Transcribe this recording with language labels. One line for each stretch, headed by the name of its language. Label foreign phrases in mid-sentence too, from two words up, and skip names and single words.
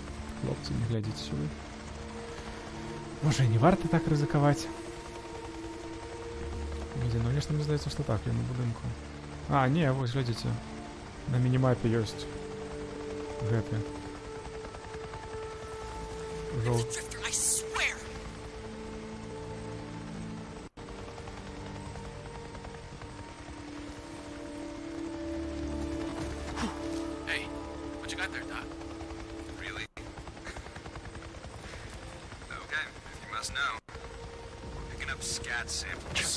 Belarusian: Хлопцы, не глядзіце сюды. Можа, і не варта так рызыкаваць. Нідзе, ну нешта мне здаецца, што так, я на будынку. А, не, вось, глядзіце. На мінімапе ёсць гэты. Жоў...
English: I swear! Hey, what you got there, Doc? Really? Okay, if you must know, we're picking up scat samples.